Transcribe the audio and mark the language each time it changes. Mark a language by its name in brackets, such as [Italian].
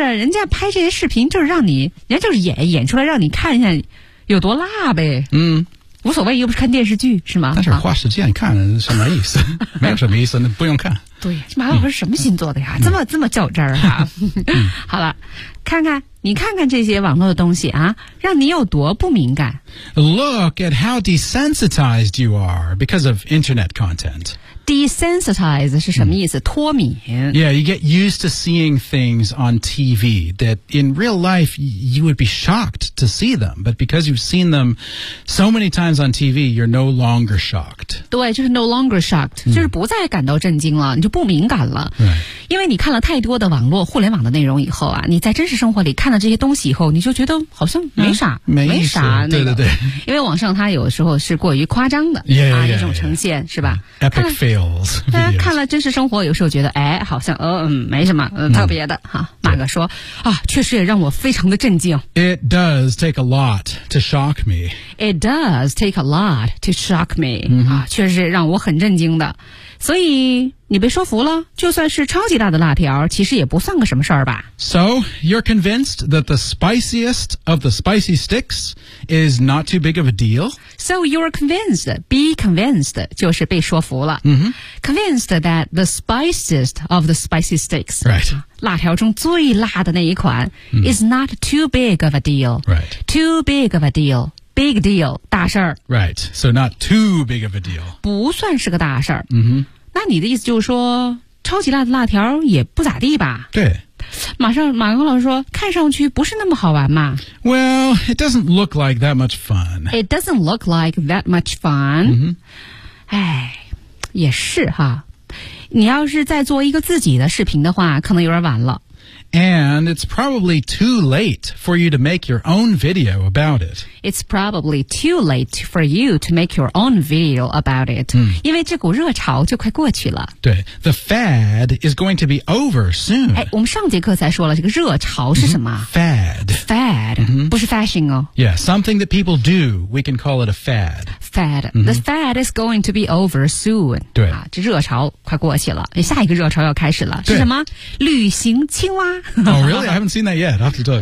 [Chinese] 人家拍这些视频就是让你，人家就是演出来让你看一下有多辣呗。无所谓，又不是看电视剧，是吗？但是花时间看什么意思？没有什么意思，那不用看。对，马老师什么星座的呀？这么较真儿啊？好了，你看看这些网络的东西啊，让你有多不敏感。 [English] Look at how desensitized you are because of internet content. [Chinese] Desensitized 是什么意思？脱敏。 [English] Yeah, you get used to seeing things on TV that in real life you would be shocked to see them. But because you've seen them so many times on TV, you're no longer shocked. [Chinese] 对，就是 [English] no longer shocked, [Chinese] 就是不再感到震惊了，你就不敏感了。 [English] Right. [Chinese] 因为你看了太多的网络互联网的内容以后啊，你在真实生活里看了这些东西以后，你就觉得好像没啥、那个、对对对，因为网上它有时候是过于夸张的 [English] yeah, [Chinese] 一种呈现 [English] yeah, [Chinese] 是吧 [English] Epic fails [Chinese] 看了真实生活有时候觉得哎，好像没什么特别的哈。马哥说啊，确实也让我非常的震惊。 [English] It does take a lot to shock me. It does take a lot to shock me、 mm-hmm. [Chinese] 啊，确实让我很震惊的。所以你被说服了，就算是超级大的辣条，其实也不算个什么事儿吧。 [English] So, you're convinced that the spiciest of the spicy sticks is not too big of a deal? So, you're convinced, be convinced, [Chinese] 就是被说服了。 [English] Mm-hmm. Convinced that the spiciest of the spicy sticks, right. [Chinese] 辣条中最辣的那一款、 [English] mm-hmm. is not too big of a deal. Right. Too big of a deal. Big deal, [Chinese] 大事儿。 [English] Right, so not too big of a deal. [Chinese] 不算是个大事儿。 [English] Mm-hmm. [Chinese] 那你的意思就是说，超级辣的辣条也不咋地吧？对。马克老师说，看上去不是那么好玩嘛。 [English] Well, it doesn't look like that much fun. It doesn't look like that much fun. 哎、 mm-hmm. ， [Chinese] 也是哈。你要是再做一个自己的视频的话，可能有点晚了。 [English] And it's probably too late for you to make your own video about it. It's probably too late for you to make your own video about it.、 [Chinese] 嗯、因为这股热潮就快过去了。对 [English] ,the fad is going to be over soon. [Chinese] 哎，我们上节课才说了这个热潮是什么、 [English] mm-hmm. Fad. Fad.、 Mm-hmm. [Chinese] 不是 fashion 哦。 [English] Yeah, something that people do, we can call it a fad. Fad.、Mm-hmm. The fad is going to be over soon. [Chinese] 对、啊。这热潮快过去了。下一个热潮要开始了。是什么旅行青蛙。 [English] Oh, really? I haven't seen that yet. I have to talk.